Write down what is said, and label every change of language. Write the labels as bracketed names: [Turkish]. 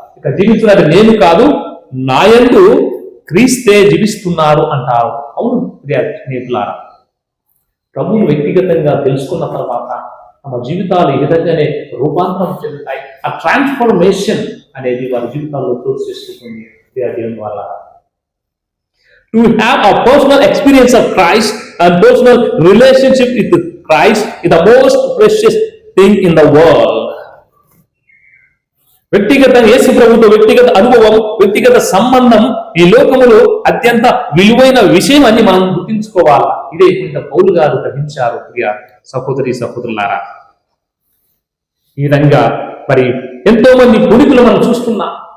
[Telugu] ఇక జీవిస్తున్నది నేను కాదు, నాయందు క్రీస్తే జీవిస్తున్నారు అంటారు. అవును స్నేహితులారా, ప్రభువును వ్యక్తిగతంగా తెలుసుకున్న తర్వాత తమ జీవితాలు ఈ విధంగానే రూపాంతరం చెందుతాయి. ఆ ట్రాన్స్ఫర్మేషన్ అనేది వారి జీవితాల్లో చోటు చేసుకుంటుంది. దేవుని వల్ల [English] to have a personal experience of Christ and personal relationship with Christ is the most precious thing in the world. [Telugu] వ్యక్తిగత యేసు ప్రభుతో వ్యక్తిగత అనుభవం, వ్యక్తిగత సంబంధం ఈ లోకములో అత్యంత విలువైన విషయం అని మనం గుర్తించుకోవాలి. ఇదే ఇంత పౌలు గారు గ్రహించారు. ప్రియ సహోదరి సహోదరులారా, ఈ విధంగా మరి ఎంతో మంది పునీతులు మనం చూస్తున్నాం.